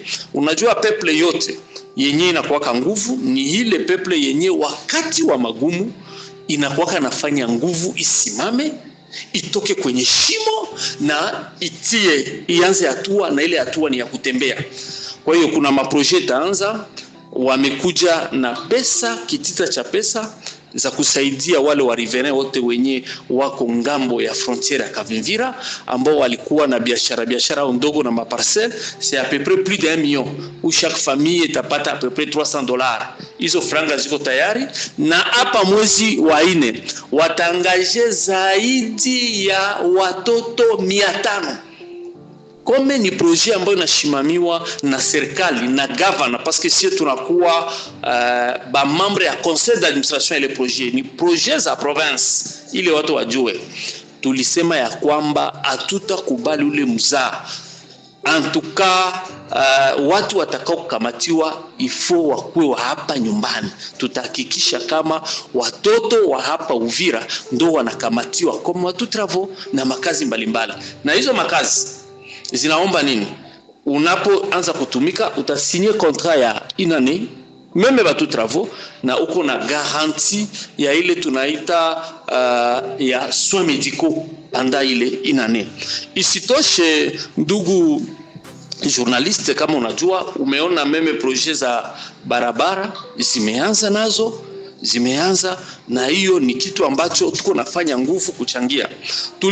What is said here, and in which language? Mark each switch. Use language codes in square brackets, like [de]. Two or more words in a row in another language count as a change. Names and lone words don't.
[sw] Unajua peple yote yenye inakuwa nguvu ni ile peple yenye wakati wa magumu inakuwa nafanya nguvu isimame, itoke kwenye shimo na ianze hatua, na ile hatua ni ya kutembea. Kwa hiyo kuna maprojet taanza, wamekuja na pesa, kitita cha pesa za kusaidia wale wa riverains wote wenye wako ngambo ya frontiere ya Kavimvira, ambao walikuwa na biashara ndogo na maparcelle. [fr] C'est à peu près plus d'1 million, où chaque famille itapata à peu près $300. [sw] Hizo franga ziko tayari, na hapa mwezi wa 4 watangaje zaidi ya watoto 500. Kome ni projet ambayo inashimamiwa na serikali na governor, [fr] parce que [sw] sisi tunakuwa ba membre ya [fr] conseil d'administration [sw] ya ile projet, ni projet za province, ile watu wajue. Tulisema ya kwamba hatutakubali ule mzaa. [fr] En tout cas [sw] watu watakao kukamatiwa ifo wakuwe wa hapa nyumbani. Tutahakikisha kama watoto wa hapa Uvira ndo wanakamatiwa kama watu travaux na makazi mbalimbali. Na hizo makazi zinaomba nini? Unapoanza kutumika utasinye contrat ya inane meme batu travaux, na uko na garantie ya ile tunaita ya [fr] soins médicaux [sw] panda ile inane. Isitoshe ndugu journaliste, kama unajua umeona meme projet za barabara zimeanza, na hiyo ni kitu ambacho tuko nafanya nguvu kuchangia.